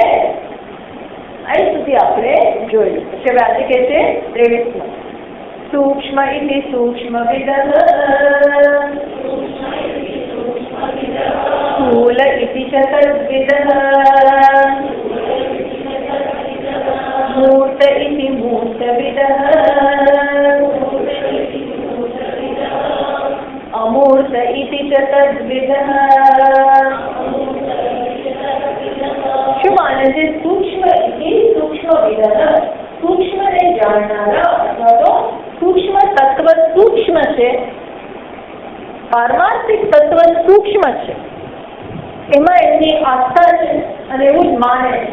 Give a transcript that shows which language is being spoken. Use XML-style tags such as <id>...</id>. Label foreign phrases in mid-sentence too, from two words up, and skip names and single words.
<gu>અહીં સુધી આપણે જોયું. પછી હવે આજે કે છે 23માં</gu> <sa>सूक्ष्म इति सूक्ष्म विद, स्थूल इति च तद्विद, अमूर्त इति मूर्तविदः अमूर्त इति च तद्विदः.</sa> <gu>શું માને છે?</gu> <sa>सूक्ष्म इति सूक्ष्मविदः,</sa> <gu>સૂક્ષ્મને જાણનારા અથવા તો સૂક્ષ્મ તત્વ સૂક્ષ્મ છે, પારમાર્થિક તત્વ સૂક્ષ્મ છે, એમાં એમની આસ્થા છે અને એવું જ માને છે.</gu>